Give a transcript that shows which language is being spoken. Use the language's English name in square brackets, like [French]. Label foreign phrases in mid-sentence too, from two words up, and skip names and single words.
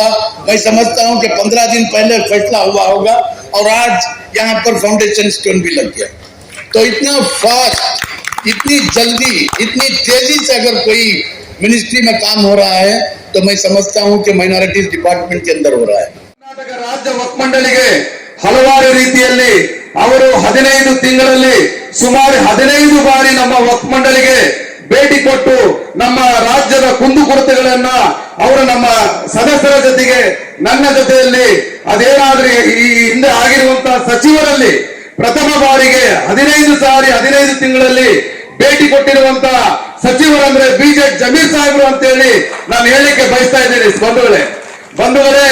[Hindi] मैं समझता हूं कि 15 दिन पहले फैसला हुआ होगा और आज यहाँ पर [English] foundation stone [Hindi] भी लग गया। तो इतना फास्ट, इतनी जल्दी, इतनी तेजी से अगर कोई मिनिस्ट्री में काम हो रहा है तो मैं समझता हूं कि [English] minorities department [Hindi] के अंदर हो रहा है। [Kannada] ಕರ್ನಾಟಕ ರಾಜ್ಯ ವಕ್ಫ್ ಮಂಡಳಿಗೆ ಹಲವಾರು ರೀತಿಯಲ್ಲಿ ಅವರು 15 ತಿಂಗಳಲ್ಲಿ ಸುಮಾರು 15 ಬಾರಿ ನಮ್ಮ ವಕ್ಫ್ ಮಂಡಳಿಗೆ ಭೇಟಿ ಕೊಟ್ಟು ನಮ್ಮ ರಾಜ್ಯದ ಕುಂದುಕೊರತೆಗಳನ್ನ ಅವರು ನಮ್ಮ ಸದಸ್ಯರ ಜೊತೆಗೆ, ನನ್ನ ಜೊತೆಯಲ್ಲಿ ಅದೇನಾದ್ರೂ ಈ ಹಿಂದೆ ಆಗಿರುವಂತಹ ಸಚಿವರಲ್ಲಿ ಪ್ರಥಮ ಬಾರಿಗೆ 15 ತಿಂಗಳಲ್ಲಿ ಭೇಟಿ ಕೊಟ್ಟಿರುವಂತಹ ಸಚಿವರಂದ್ರೆ BJ ಜಮೀರ್ ಸಾಹೇಬರು ಅಂತ ಹೇಳಿ ನಾನು ಹೇಳಿಕೆ ಬಯಸ್ತಾ ಇದ್ದೀನಿ ಬಂಧುಗಳೇ.